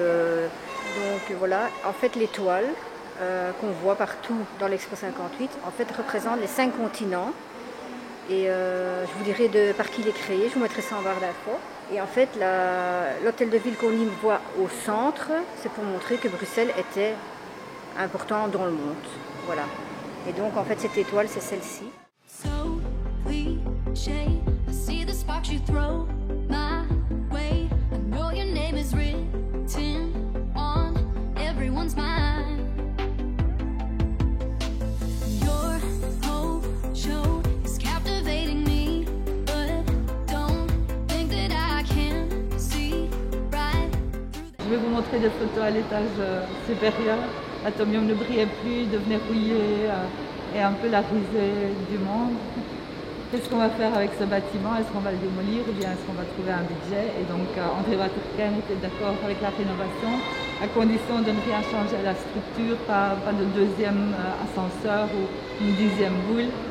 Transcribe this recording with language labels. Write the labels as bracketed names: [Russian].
[French] Donc voilà, en fait l'étoile qu'on voit partout dans l'Expo 58, en fait représente les 5 continents. Et je vous dirai par qui il est créé, je vous mettrai ça en barre d'infos. Et en fait, l'hôtel de ville qu'on y voit au centre, c'est pour montrer que Bruxelles était important dans le monde. Voilà. Et donc en fait cette étoile c'est celle-ci. [English] So cliché, I see the sparks you throw my way. I know your name is written on everyone's mind. Your whole show is captivating me, but don't think that I can see right through that. [French] Je vais vous montrer des photos à l'étage supérieur. L'Atomium ne brillait plus, devenait rouillé et un peu la risée du monde. Qu'est-ce qu'on va faire avec ce bâtiment? Est-ce qu'on va le démolir ou bien est-ce qu'on va trouver un budget? Et donc André Waterken était d'accord avec la rénovation, à condition de ne rien changer à la structure, pas de deuxième ascenseur ou une 10e boule.